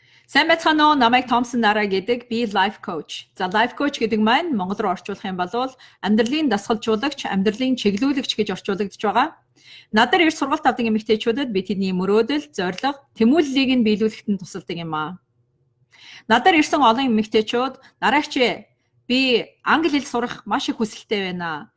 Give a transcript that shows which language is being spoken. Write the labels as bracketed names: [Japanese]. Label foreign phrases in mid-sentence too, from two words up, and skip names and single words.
[Mongolian] Сайн байцгаана уу? Намайг Томсон Нара гэдэг. [English] Би life coach. [Mongolian] За [English] life coach [Mongolian] гэдэг маань монгол руу орчуулах юм бол амьдралын дасгалжуулагч, амьдралын чиглүүлэгч гэж орчуулагдж байгаа. Надад ирж сургалт авдаг эмэгтэйчүүдэд би тэдний мөрөөдөл, зорилго, тэмүүллийг нь биелүүлэхэд нь тусалдаг юм аа. Надад ирсэн олон эмэгтэйчүүд дараагч би англи хэл сурах маш их хүсэлтэй байна.